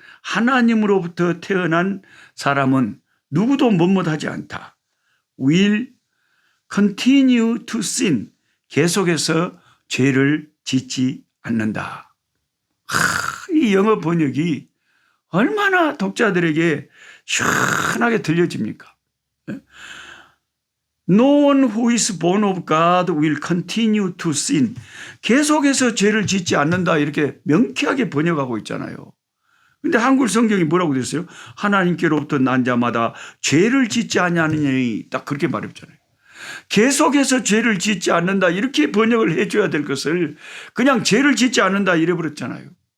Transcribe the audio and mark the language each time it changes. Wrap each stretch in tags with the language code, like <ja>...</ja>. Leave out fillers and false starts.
<ko>하나님으로부터 태어난 사람은 누구도 못못하지 않다.</ko> <en>Will continue to sin.</en> <ko>계속해서 죄를 짓지 않는다. 이 영어 번역이 얼마나 독자들에게 시원하게 들려집니까?</ko> <en>No one who is born of God will continue to sin.</en> <ko>계속해서 죄를 짓지 않는다 이렇게 명쾌하게 번역하고 있잖아요. 근데 한글 성경이 뭐라고 됐어요? 하나님께로부터 난 자마다 죄를 짓지 아니하느니 딱 그렇게 말했잖아요. 계속해서 죄를 짓지 않는다 이렇게 번역을 해줘야 될 것을 그냥 죄를 짓지 않는다 이래버렸잖아요.</ko>